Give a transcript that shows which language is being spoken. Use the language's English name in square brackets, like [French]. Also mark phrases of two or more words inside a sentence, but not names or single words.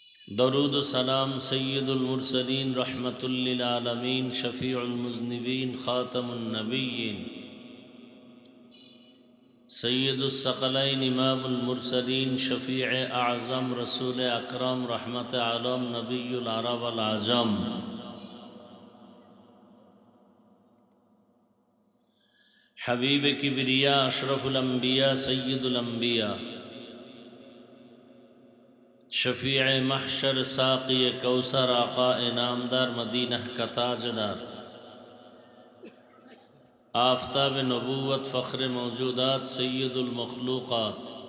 [Urdu] درود سلام سید المرسلین رحمۃ للعالمین شفیع المذنبین خاتم النبیین سید الثقلین امام المرسلین شفیع اعظم رسول اکرم رحمت عالم نبی العرب والعجم حبیب کبریا اشرف الانبیا سید الانبیا شفیع محشر ساقی کوثر آقا نامدار مدینہ کا تاجدار آفتاب نبوت فخر موجودات سید المخلوقات